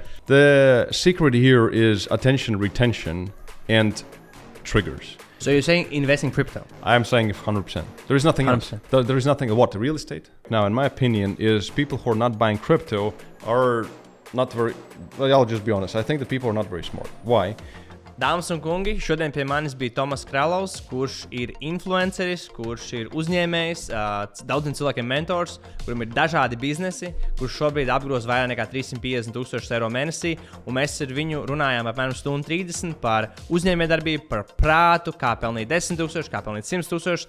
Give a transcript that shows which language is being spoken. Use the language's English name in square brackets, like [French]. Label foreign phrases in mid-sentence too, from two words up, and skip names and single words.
[English] The secret here is attention retention and triggers. So you're saying invest in crypto? I'm saying 100%. There is nothing 100%. else. There is nothing. What? Real estate? Now, in my opinion, is people who are not buying crypto are not very. Well, I'll just be honest. I think that people are not very smart. Why? [Latvian] Dāmas un kungi, šodien pie manis bija Thomas Kralows, kurš ir influenceris, kurš ir uzņēmējs, daudziem cilvēkiem mentors, kurim ir dažādi biznesi, kurš šobrīd apgroz vairāk nekā 350,000 eiro mēnesī, un mēs ar viņu runājām apmēram 1:30 par uzņēmējdarbību, par prātu, kā pelnīt 10,000, kā pelnīt 100,000.